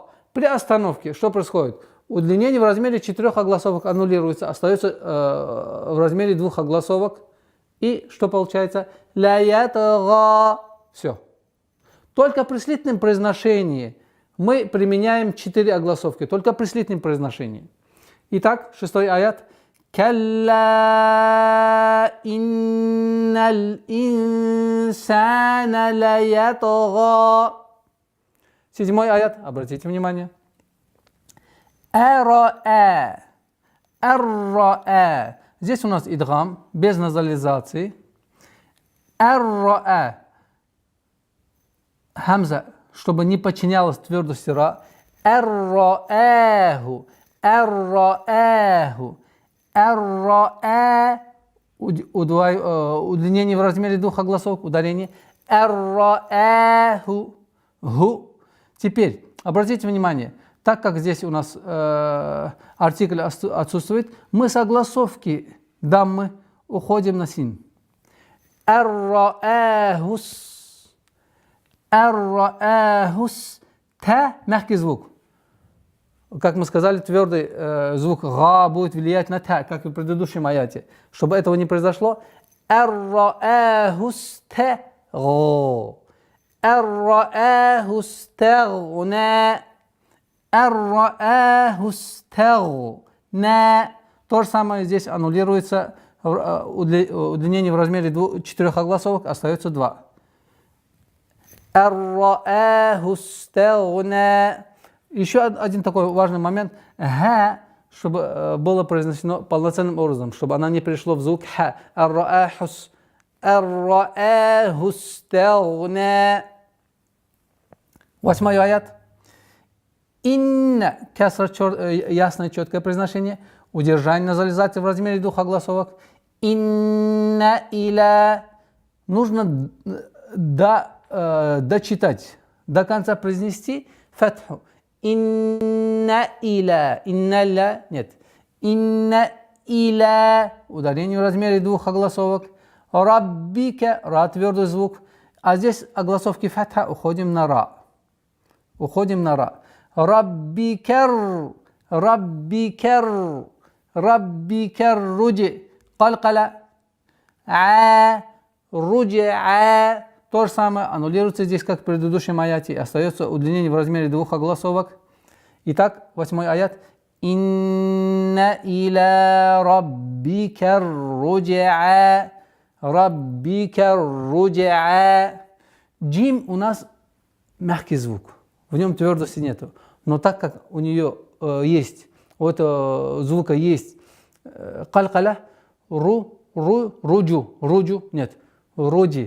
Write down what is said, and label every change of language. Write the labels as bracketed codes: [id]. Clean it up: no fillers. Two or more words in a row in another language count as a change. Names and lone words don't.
[ru] При остановке что происходит? Удлинение в размере 4 огласовок аннулируется, остается в размере 2 огласовок. И что получается? Ля-ят-га. Все. Только при слитном произношении мы применяем 4 огласовки. Только при слитном произношении. Итак, 6-й аят. [ar] كلا إن الإنسان ليطغى. [ru] 7-й аят. Обратите внимание. [ar] Ара. ар-ра-а. [ru] Здесь у нас идгам, без назализации. [ar] Ар-ра-а. Хамза, [ru] чтобы не подчинялась твердости ра. [ar] رآه رآه. Ар-ра-а. [ru] Удлинение в размере двух огласовок, ударение. [ar] Ар-ра-аху. Ху. [ru] Теперь, обратите внимание, так как здесь у нас артикль отсутствует, мы с огласовки даммы уходим на син. [ar] رآه اس رآه اس. [ru] Та мягкий звук. Как мы сказали, твердый звук га будет влиять на та, как и в предыдущем аяте. Чтобы этого не произошло, [ar] رآه اس ت غ. رآه استغنى. رآه استغنى. [ru] То же самое здесь аннулируется удлинение в размере 4 огласовок, остается 2. [ar] رآه استغنى. [ru] Еще один такой важный момент. Ха, чтобы было произнесено полноценным образом, чтобы она не перешла в звук ха. [ar] رآه رآه استغنى. [ru] 8 аят. [ar] Инна, касра, [ru] ясное, четкое произношение. Удержание назализации в размере 2 огласовок. [ar] إن إلى. [ru] Нужно дочитать, до конца произнести фатху. [ar] إن إلى إن لا. Нет. إن إلى. [ru] Ударение в размере 2 огласовок. Раббика. Ра, твердый звук. А здесь огласовки фатха уходим на ра. Уходим на ра. [ar] Раббикар. ربك ربك رجـ. Калкала. А. Руди. А. [ru] То же самое аннулируется здесь, как в предыдущем аяте. Остается удлинение в размере 2 огласовок. Итак, 8 аят. [ar] إن إلى ربك الرجعى. ربك الرجعى. [ru] Джим у нас мягкий звук. В нем твердости нету. Но так как у нее есть, у этого звука есть калкаля, руджу, нет, руджи.